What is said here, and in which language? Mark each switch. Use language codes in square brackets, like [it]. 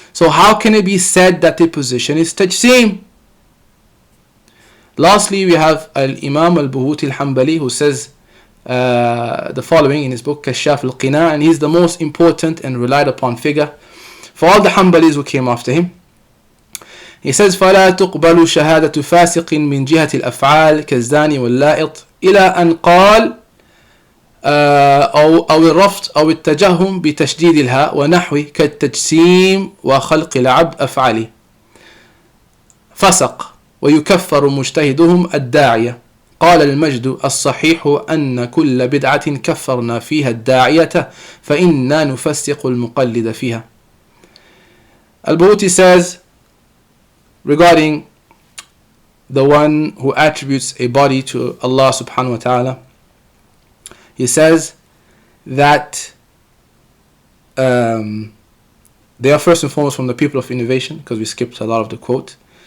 [en] So how can it be said that the position is Tajsim? Lastly, we have Al-Imam Al-Buhuti Al-Hanbali, who says the following in his book Kashaf Al-Qina, and he's the most important and relied upon figure for all the Hanbalis who came after him. He says [ar] فَلَا تُقْبَلُ شَهَادَةُ فَاسِقٍ مِنْ جِهَةِ الْأَفْعَالِ كَالزَّانِ وَاللَّائِطِ إلى أن قال أو الرفض أو التجهم بتشديد الهاء ونحوه كالتجسيم وخلق العبد أفعاله فسق ويكفر مجتهدهم الداعية. قال المجد الصحيح أن كل بدعة كفرنا فيها الداعية فإنا نفسق المقلد فيها. [en] Al-Buhuti says regarding the one who attributes a body to Allah subhanahu wa ta'ala, he says that they are first and foremost from the people of innovation, because we skipped a lot of the quote.